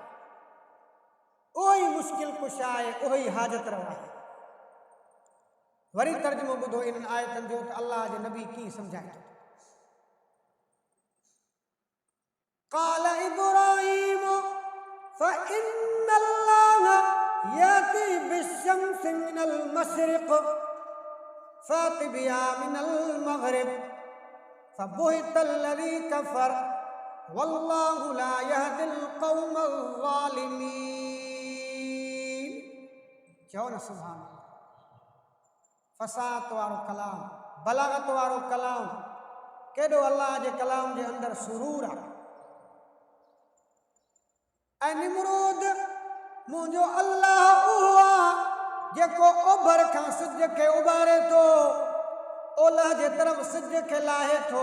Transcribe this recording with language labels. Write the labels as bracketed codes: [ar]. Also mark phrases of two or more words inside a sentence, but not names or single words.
[sd] उहो ई मुश्किल कुशा आहे, उहो ई हाजत रवा आहे। वरी तर्जुमो ॿुधो इन्हनि आयतनि जो त अल्लाह जे नबी कीअं सम्झाए थो। [ar] قال إبراهيم فإن الله يأتي بالشمس من المشرق فأت بها من المغرب فبهت الذي كفر والله لا يهدي القوم الظالمين. [sd] चओ न [ar] سبحان الله. [sd] फ़साहत वारो कलाम, बलागत वारो कलाम, केॾो अल्लाह जे कलाम जे अंदरि सुरूर आहे। ऐं निमरूद, मुंहिंजो अल्लाह उहो आहे जेको ओभर खां सिज खे उभारे थो, ओलह जे तरफ़ सिज खे लाहे थो।